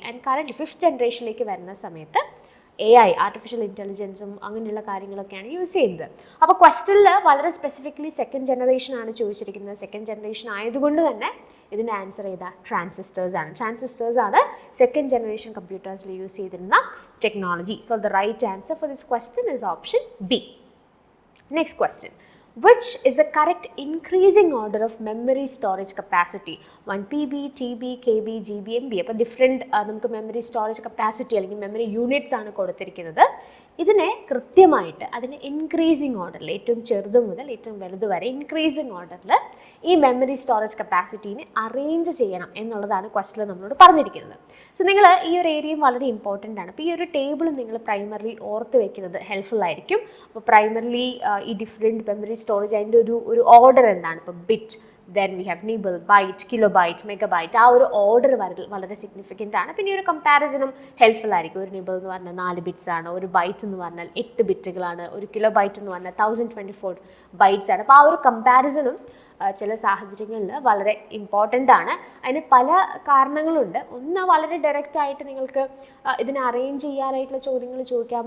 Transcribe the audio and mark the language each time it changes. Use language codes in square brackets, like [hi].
[ml] And current fifth ജനറേഷനിലേക്ക് വരുന്ന സമയത്ത് AI, artificial ഇൻ്റലിജൻസും അങ്ങനെയുള്ള കാര്യങ്ങളൊക്കെയാണ് യൂസ് ചെയ്യുന്നത്. അപ്പോൾ ക്വസ്റ്റനിൽ വളരെ സ്പെസിഫിക്കലി സെക്കൻഡ് ജനറേഷൻ ആണ് ചോദിച്ചിരിക്കുന്നത്. സെക്കൻഡ് ജനറേഷൻ ആയതുകൊണ്ട് തന്നെ ഇതിൻ്റെ ആൻസർ ചെയ്താൽ ട്രാൻസിസ്റ്റേഴ്സ് ആണ് സെക്കൻഡ് ജനറേഷൻ കമ്പ്യൂട്ടേഴ്സിൽ യൂസ് ചെയ്തിരുന്ന technology. [en] so the right answer for this [ml] question [en] Is option B. [ml] Next question: [en] which is the correct increasing order of memory storage capacity? [ml] 1 PB, TB, KB, GB, MB. അപ്പോൾ different നമുക്ക് memory storage capacity അല്ലെങ്കിൽ memory units ആണ് കൊടുത്തിരിക്കുന്നത്. ഇതിനെ കൃത്യമായിട്ട് അതിന് increasing ഓർഡറിൽ ഏറ്റവും ചെറുത് മുതൽ ഏറ്റവും വലുത് വരെ ഇൻക്രീസിങ് ഓർഡറിൽ ഈ മെമ്മറി സ്റ്റോറേജ് കപ്പാസിറ്റീനെ അറേഞ്ച് ചെയ്യണം എന്നുള്ളതാണ് ക്വസ്റ്റിൽ നമ്മളോട് പറഞ്ഞിരിക്കുന്നത്. സോ നിങ്ങൾ ഈ ഒരു ഏരിയയും വളരെ ഇമ്പോർട്ടൻ്റ് ആണ്. അപ്പോൾ ഈ ഒരു ടേബിൾ നിങ്ങൾ പ്രൈമറിലി ഓർത്ത് വെക്കുന്നത് ഹെൽപ്ഫുൾ ആയിരിക്കും. അപ്പോൾ പ്രൈമറിലി ഈ ഡിഫറെൻറ്റ് മെമ്മറി സ്റ്റോറേജ് അതിൻ്റെ ഒരു ഓർഡർ എന്താണ്? ഇപ്പോൾ bit, [en] then we have nibble, byte, kilobyte, megabyte. [ml] ആ ഒരു ഓർഡർ വളരെ സിഗ്നിഫിക്കൻ്റ് ആണ്. പിന്നെ ഈ ഒരു കമ്പാരിസണും ഹെൽപ്ഫുൾ ആയിരിക്കും. ഒരു നിബിൾ എന്ന് പറഞ്ഞാൽ 4 ബിറ്റ്സ് ആണ്, ഒരു ബൈറ്റ് എന്ന് പറഞ്ഞാൽ 8 ബിറ്റുകളാണ്, ഒരു കിലോബൈറ്റ് എന്ന് പറഞ്ഞാൽ 1024 ബൈറ്റ്സ് ആണ്. അപ്പോൾ ആ ഒരു കമ്പാരിസണും ചില സാഹചര്യങ്ങളിൽ വളരെ ഇമ്പോർട്ടൻ്റ് ആണ്. അതിന് പല കാരണങ്ങളുണ്ട്. ഒന്ന്, വളരെ ഡയറക്റ്റായിട്ട് നിങ്ങൾക്ക് ഇതിനെ അറേഞ്ച് ചെയ്യാനായിട്ടുള്ള ചോദ്യങ്ങൾ ചോദിക്കാം.